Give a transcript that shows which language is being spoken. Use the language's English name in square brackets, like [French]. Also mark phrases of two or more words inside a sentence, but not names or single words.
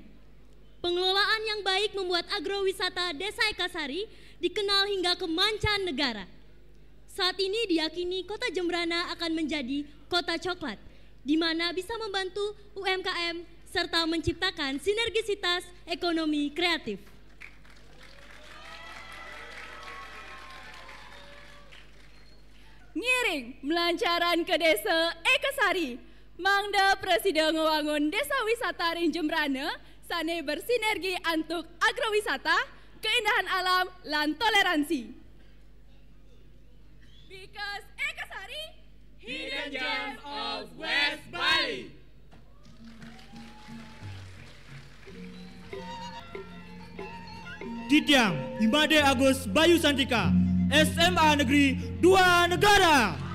[Indonesian] Pengelolaan yang baik membuat agrowisata desa Ekasari dikenal hingga ke mancanegara. Saat ini diyakini kota Jembrana akan menjadi kota coklat, di mana bisa membantu UMKM serta menciptakan sinergisitas ekonomi kreatif. [Balinese] Ngiring melancaran ke desa Ekasari, mangda Presiden ngewangun desa wisata ring Jembrana, sane [Indonesian] bersinergi untuk agrowisata, keindahan alam, dan toleransi. [English] Because Ekasari, Hidden Gems of West Bali. [Balinese] Dityang Imade Agus Bayu Santika, SMA Negeri 2 Negara.